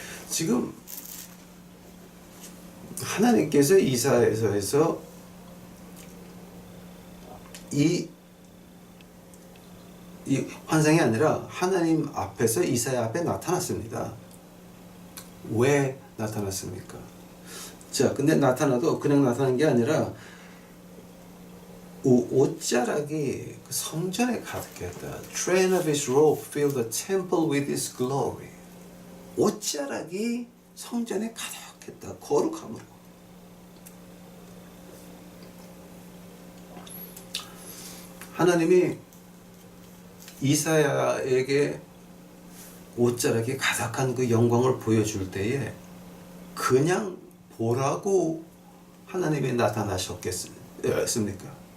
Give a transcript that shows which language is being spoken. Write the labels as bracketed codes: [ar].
[ko] 지금 하나님께서 이사야서에서 이 환상이 아니라 하나님 앞에서 이사야 앞에 나타났습니다. 왜 나타났습니까? 자, 근데 나타나도 그냥 나타난 게 아니라 옷자락이 성전에 가득했다. [en] Train of his robe filled the temple with his glory. [ko] 옷자락이 성전에 가득했다. 거룩함으로. 하나님이 이사야에게 옷자락이 가득한 그 영광을 보여줄 때에 그냥 보라고 하나님이 나타나셨겠습니까?